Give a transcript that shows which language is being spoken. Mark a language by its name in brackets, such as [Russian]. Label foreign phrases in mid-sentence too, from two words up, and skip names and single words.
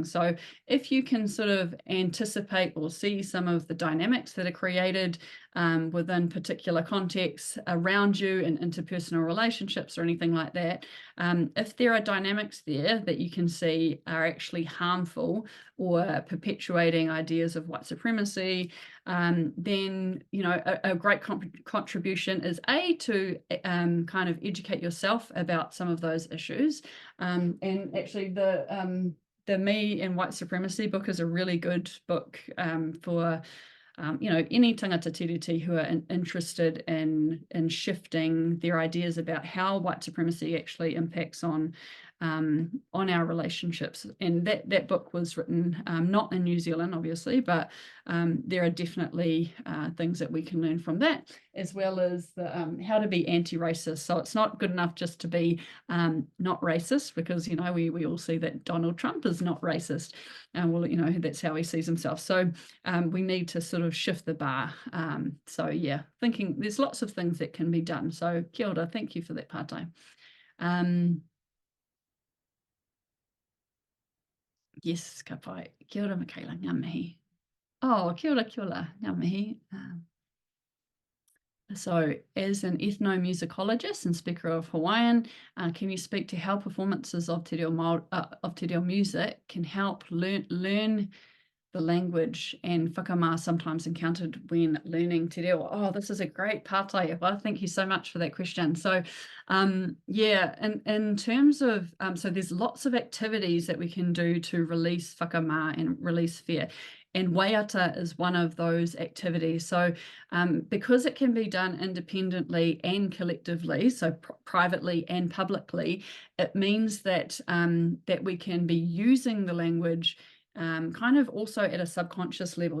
[English] So if you can sort of anticipate or see some of the dynamics that are created within particular contexts around you in interpersonal relationships or anything like that, if there are dynamics there that you can see are actually harmful or perpetuating ideas of white supremacy, then a great contribution is to kind of educate yourself about some of those issues. And actually, the Me and White Supremacy book is a really good book for any [Māori] tangata tiriti [English] who are interested in shifting their ideas about how white supremacy actually impacts on our relationships. And that book was written not in New Zealand, obviously, but there are definitely things that we can learn from that, as well as how to be anti-racist. So it's not good enough just to be not racist, because we all see that Donald Trump is not racist. Well, that's how he sees himself. So we need to sort of shift the bar. So yeah, thinking there's lots of things that can be done. [Māori] So kia ora, [English] thank you for that part-time. Yes, [Māori] ka pai. Kia ora, Michaela, ngā mihi. Oh, kia ora, ngā mihi. [English] So as an ethnomusicologist and speaker of Hawaiian, can you speak to how performances of [Māori] Te Reo [English] music can help learn the language and whakamā sometimes encountered when learning [Māori] te reo? [English] Oh, this is a great pātai. Well, thank you so much for that question. So yeah, in terms of, so there's lots of activities that we can do to release whakamā and release fear. And waiata is one of those activities. So because it can be done independently and collectively, so privately and publicly, it means that that we can be using the language kind of also at a subconscious level.